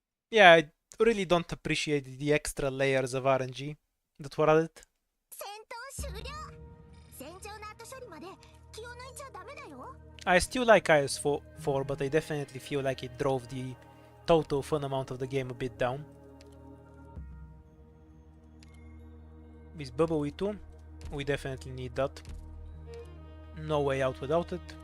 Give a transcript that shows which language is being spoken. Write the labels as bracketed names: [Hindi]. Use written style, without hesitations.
[English] Yeah, I really don't appreciate the extra layers of RNG that were added. [Japanese] 戦闘終了戦場の後処理まで気を抜いちゃダメだよ [English] I still like IS4, but I definitely feel like it drove the total fun amount of the game a bit down. This bubble E2, we definitely need that. No way out without it.